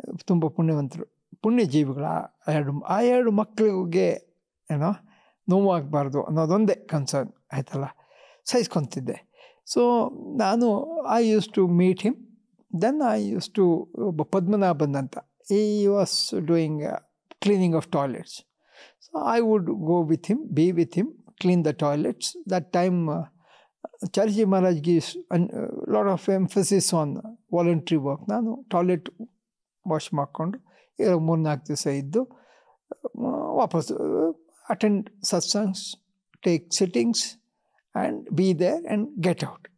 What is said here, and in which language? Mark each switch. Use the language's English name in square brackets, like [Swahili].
[Kannada] ತುಂಬ ಪುಣ್ಯವಂತರು, ಪುಣ್ಯ ಜೀವಿಗಳ ಆ 2 ಮಕ್ಕಳಿಗೆ ಏನೋ ನೋವಾಗಬಾರ್ದು ಅನ್ನೋದೊಂದೇ ಕನ್ಸರ್ನ್ ಆಯ್ತಲ್ಲ, ಸಹಿಸ್ಕೊತಿದ್ದೆ. [English] So ನಾನು I use to meet him. Then I use to, [Kannada] ಒಬ್ಬ ಪದ್ಮನಾಭನ್ ಅಂತ, [English] He was doing cleaning of toilets. So I would go with him, be with him, clean the toilets. That time Charji Maharaj gives a lot of emphasis on voluntary work. [Kannada] ನಾನು toilet wash ಮಾಡಿಕೊಂಡು 3-4 ದಿವಸ ಇದ್ದು ವಾಪಸ್ಸು [English] Attend satsangs, take sittings and be there and get out.